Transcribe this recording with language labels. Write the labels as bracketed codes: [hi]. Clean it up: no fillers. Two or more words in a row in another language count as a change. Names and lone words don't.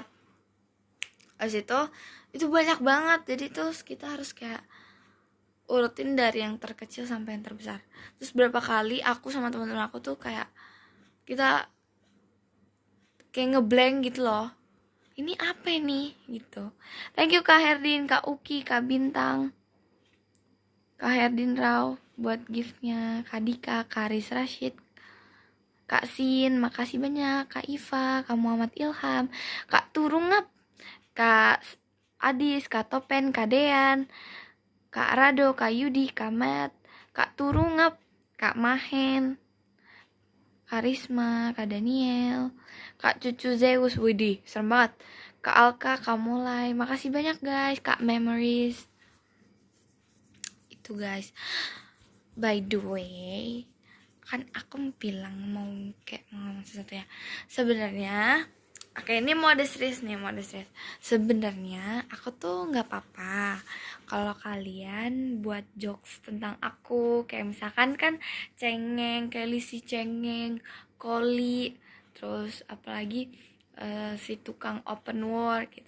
[id] Habis itu banyak banget, jadi terus kita harus kayak urutin dari yang terkecil sampai yang terbesar. Terus berapa kali aku sama teman-teman aku tuh kayak kita kayak ngeblank gitu loh, ini apa nih gitu. [en] Thank you [id] Kak Herdin, Kak Uki, Kak Bintang, Kak Herdin Rao buat giftnya, Kak Dika, Kak Aris Rashid, Kak Sin, makasih banyak, Kak Iva, Kak Muhammad Ilham, Kak Turungap, Kak Adis, Kak Topen, Kak Dean, Kak Rado, Kak Yudi, Kak Matt, Kak Turungap, Kak Mahen, Kak Risma, Kak Daniel, Kak Cucu Zeus, widih, serem banget. Kak Alka, Kak Mulai, makasih banyak guys. Kak Memories, itu guys. [en] By the way, [id] kan aku bilang mau ngomong sesuatu ya. Sebenarnya, oke ini mau ada serius nih, Sebenarnya aku tuh nggak apa-apa kalau kalian buat jokes tentang aku, kayak misalkan kan cengeng, kayak Lisi cengeng, Koli, terus apalagi si tukang [en] open work [id] gitu.